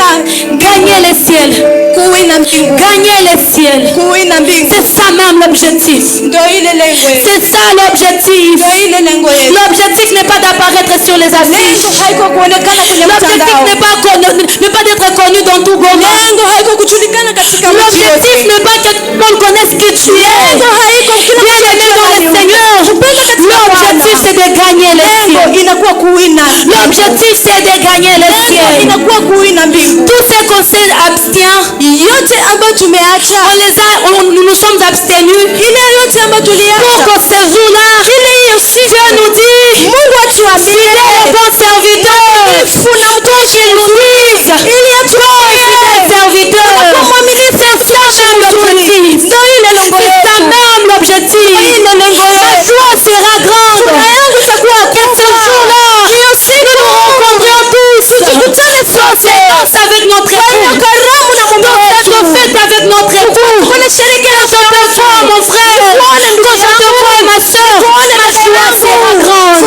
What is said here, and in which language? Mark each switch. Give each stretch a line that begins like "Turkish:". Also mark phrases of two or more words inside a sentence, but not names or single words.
French: Gagner les ciels.
Swahili: kuwina mbingu,
French: Gagner les ciels.
Swahili: kuwina mbingu.
French: C'est ça même l'objectif.
Swahili: Ndio ile lengo yetu,
French: C'est ça l'objectif.
Swahili: ndio ile lengo yetu.
French: L'objectif n'est pas d'apparaître sur les affiches.
Swahili: Lengo haiko kuonekana kwenye
French: L'objectif
Swahili: mtandao.
French: n'est pas d'être connu dans tout Goma.
Swahili: Lengo haiko kujulikana katika mji
French: L'objectif
Swahili: yote.
French: n'est pas que tout le monde connaisse qui tu es.
Swahili: Lengo haiko kila
French: Bien aimé dans le Seigneur. L'objectif c'est de gagner les
Swahili: lengo
French: cieux.
Swahili: inakuwa kuwina.
French: L'objectif c'est de gagner les
Swahili: Lengo
French: cieux.
Swahili: inakuwa kuwina mbingu.
French: Tout ce qu'on s'est abstient,
Swahili: Yote ambayo tumeacha,
French: nous nous sommes abstenus
Swahili: ile yote ambayo
French: pour
Swahili: tuliacha,
French: que ce jour-là, Dieu nous dit,
Swahili: Mungu atuambie
French: fidèle et bon serviteur, pour qu'il nous dise,
Swahili: ili atuambie
French: fidèle serviteur, c'est ça même l'objectif.
Swahili: ndio ile lengo
French: C'est ça
Swahili: yetu.
French: même l'objectif. Ma joie sera grande. Et ce jour-là, nous nous rencontrons tous. Dans cette danse avec notre époux. Dans cette fête avec notre époux. Quand je te vois, mon frère, quand je te vois, ma soeur, ma joie sera grande.